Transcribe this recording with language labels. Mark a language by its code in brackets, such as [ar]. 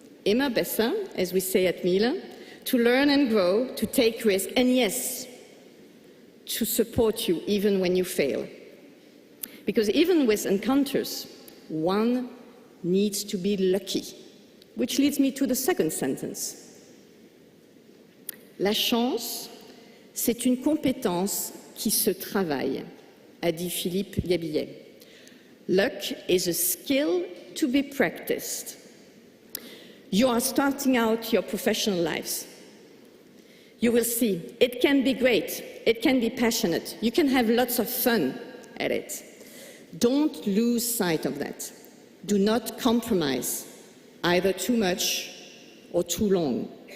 [de] immer besser, [en] as we say at Miele, to learn and grow, to take risks, and yes, to support you even when you fail. Because even with encounters, one needs to be lucky. Which leads me to the second sentence. [fr] La chance, c'est une compétence qui se travaille, a dit Philippe Gabillet. [en] Luck is a skill to be practiced. You are starting out your professional lives. You will see, it can be great, it can be passionate, you can have lots of fun at it. Don't lose sight of that. Do not compromise, either too much or too long.